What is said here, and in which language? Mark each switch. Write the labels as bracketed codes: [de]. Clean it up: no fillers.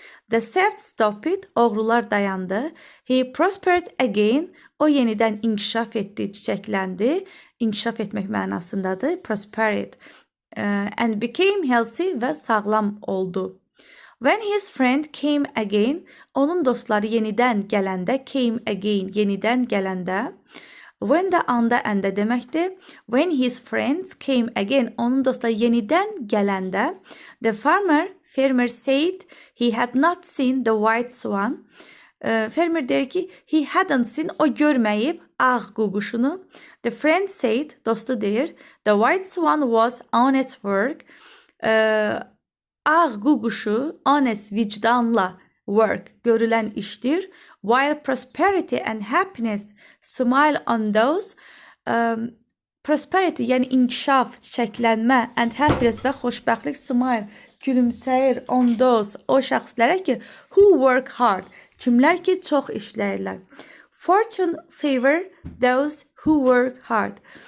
[en] The theft stopped, [az] oğrular dayandı. [en] He prospered again, [az] o yenidən inkişaf etdi, çiçəkləndi, inkişaf etmək mənasındadır, [en] prospered, and became healthy [az] və sağlam oldu. [en] When his friend came again, [az] onun dostları yenidən gələndə, [en] came again, [az] yenidən gələndə, when də anda əndə deməkdir. [en] When his friends came again, [az] onun dostları yenidən gələndə, [en] the farmer said he had not seen the white swan. [az] Fermer deyir ki, [en] he hadn't seen, [az] o görməyib ağ quşunu. [en] The friend said, [az] dostu deyir, [en] the white swan was honest work. [az] Ağ quşu, [en] honest, [az] vicdanla, [en] work, [az] görülən işdir. [en] While prosperity and happiness smile on those, prosperity, [az] yəni inkişaf, çiçəklənmə, [en] and happiness [az] və xoşbəxtlik, [en] smile, [az] gülümsəyir [en] on those, [az] o şəxslərə ki, [en] who work hard, [az] kimlər ki, çox işləyirlər. [en] Fortune favor those who work hard.